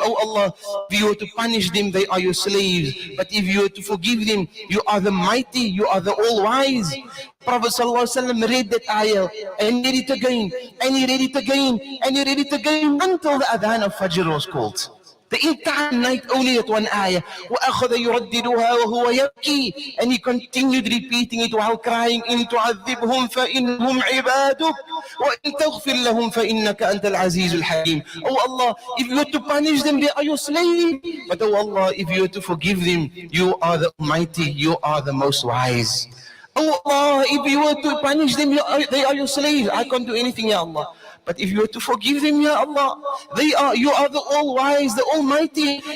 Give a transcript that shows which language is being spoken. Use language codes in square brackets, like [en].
[en] Oh Allah, if you were to punish them, they are your slaves. But if you were to forgive them, you are the mighty, you are the all-wise. Prophet sallallahu alayhi wa sallam read that ayah and read it again, and he read it again, and he read it again until the adhan of Fajr was called. The entire night only at one ayah. [ar] وَأَخَذَ يُرَدِّدُهَا وَهُوَ يَبْكِي. [en] And he continued repeating it while crying, [ar] إِن تُعَذِّبْهُمْ فَإِنَّهُمْ عِبَادُكَ وَإِن تَغْفِرْ لَهُمْ فَإِنَّكَ أَنْتَ الْعَزِيزُ الْحَكِيمُ. [en] Oh Allah, if you were to punish them, they are your slaves. But oh Allah, if you were to forgive them, you are the Almighty, you are the most wise. Oh Allah, if you were to punish them, they are your slaves. I can't do anything, Ya Allah. But if you were to forgive them, Ya Allah, you are the all-wise, the almighty.